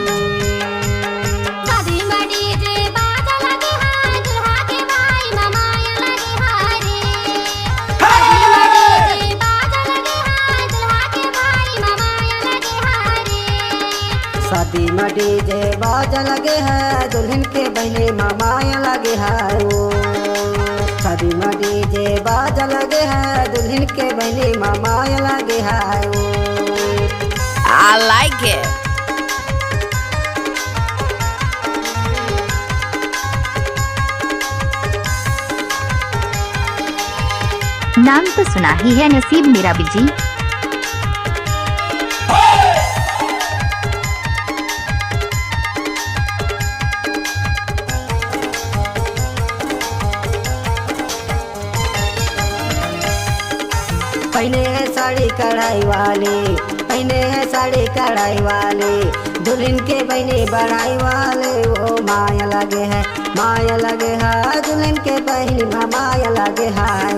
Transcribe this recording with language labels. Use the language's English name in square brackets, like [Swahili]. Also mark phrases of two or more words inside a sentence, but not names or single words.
[Hindi] शादी में डीजे बाज लगे है दुल्हन के बहने माया लगे है। शादी में डीजे बाज लगे है दुल्हन के बहने माया लगे है। [English] I like it. [Hindi] नाम तो सुना ही है नसीब मेरा बिजी। पहने है साड़ी कढ़ाई वाली पहने है साड़ी कढ़ाई वाली दुल्हन के बहने बढ़ाई वाले वो माया लगे है माया लगे है दुल्हन के बहनी माया लगे है।